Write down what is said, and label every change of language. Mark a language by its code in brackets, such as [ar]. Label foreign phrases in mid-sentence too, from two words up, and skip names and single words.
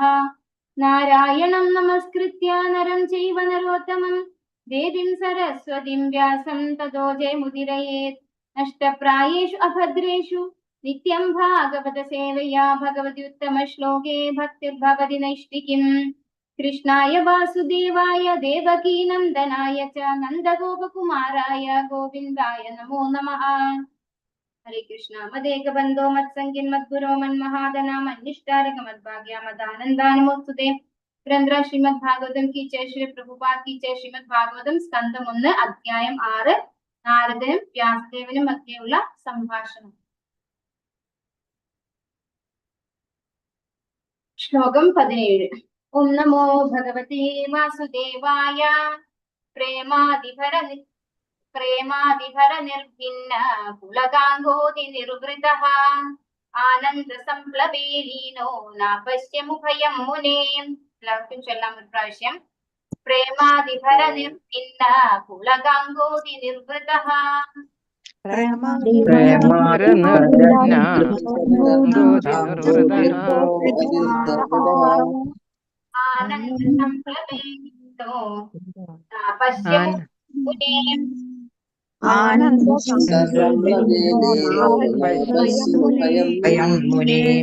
[sa] നാരായണം നമസ്കൃത്യ നരം ചൈവ നരോത്തമം ദേവീം സരസ്വതീം വ്യാസം തതോ ജയമുദീരയേത്. നഷ്ടപ്രായേഷു അഭദ്രേഷു നിത്യം ഭാഗവത സേവയാ ഭഗവതി ഉത്തമ ശ്ലോകേ ഭക്തിർഭവതി നൈഷ്ഠികിം. കൃഷ്ണായ വാസുദേവായ ദേവകീ നന്ദനായ ച നന്ദഗോപകുമാരായ ഗോവിന്ദായ നമോ നമഃ. हरे कृष्णा. मदेक बंधो मत्संगिन मद्गुरो मन्महादना मन्निष्ठारक मद्भाग्या मदानंदानुमोस्तुते. [hi] पुरंदर श्रीमद् भागवतम की जय. श्री प्रभुपाद की जय. [ml] श्रीमद् ഭാഗവതം സ്കന്ധം 1 അധ്യായം 6 നാരദനും വ്യാസദേവനും മധ്യയുള്ള സംഭാഷണം. ശ്ലോകം 17. [sa] ഓം നമോ ഭഗവതേ വാസുദേവായ. प्रेमादिभर निर्भिन्न पुलकांगोदि निर्वृतः आनंद संप्लवे लीनो नापश्यमुभयं मुने. [ml] എല്ലാവർക്കും ചൊല്ലാം ഒരു പ്രാവശ്യം. [sa] പ്രേമാദിഭര നിർഭിന്ന പുലകാംഗോദി നിർവൃതഃ ആനന്ദ സംപ്ലവേ ലീനോ നാപശ്യമുഭയം മുനെ.